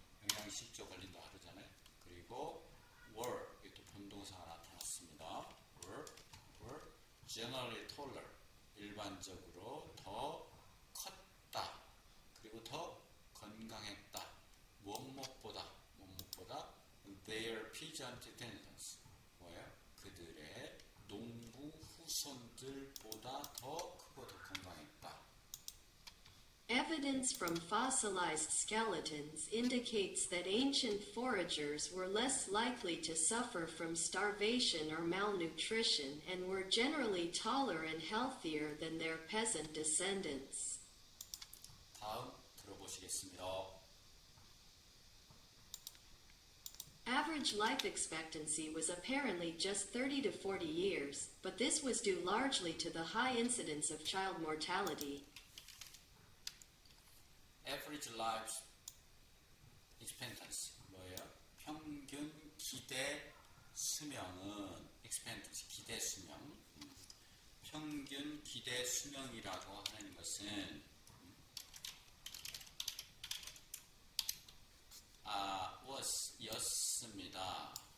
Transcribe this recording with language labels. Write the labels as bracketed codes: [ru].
[ko] 영양실조 걸린다 하잖아요. 그리고 were, 이것도 본동사가 나타났습니다. [en] were generally taller, [ko] 일반적으로 더 컸다. 그리고 더 건강했다. 무엇보다 [en] their peasant descendants, [ko] 뭐예요? 그들의 농부 후손들보다 더 크고 더 건강했다. [en] Evidence from fossilized skeletons indicates that ancient foragers were less likely to suffer from starvation or malnutrition and were generally taller and healthier than their peasant descendants. [ko] 다음 들어보시겠습니다. [en] Average life expectancy was apparently just 30 to 40 years, but this was due largely to the high incidence of child mortality. Average life expectancy [ko] 뭐예요? 평균 기대 수명은 expectancy 기대 수명. 평균 기대 수명이라고 하는 것은 was 였습니다.